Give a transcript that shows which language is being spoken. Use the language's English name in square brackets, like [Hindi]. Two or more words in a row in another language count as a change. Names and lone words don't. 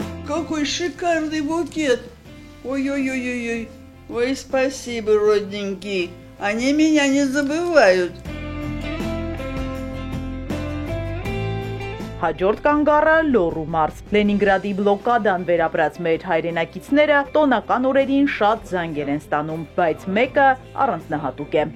[Russian] какой шикарный букет. Ой-ой-ой-ой-ой. Ой, спасибо, родненький. Они меня не забывают. [Armenian] Հաջորդ կանգառը Լոռու մարզ։ Լենինգրադի բլոկադան վերապրած մեր հայրենակիցները տոնական օրերին շատ զանգեր են ստանում, բայց մեկը առանձնահատուկ է։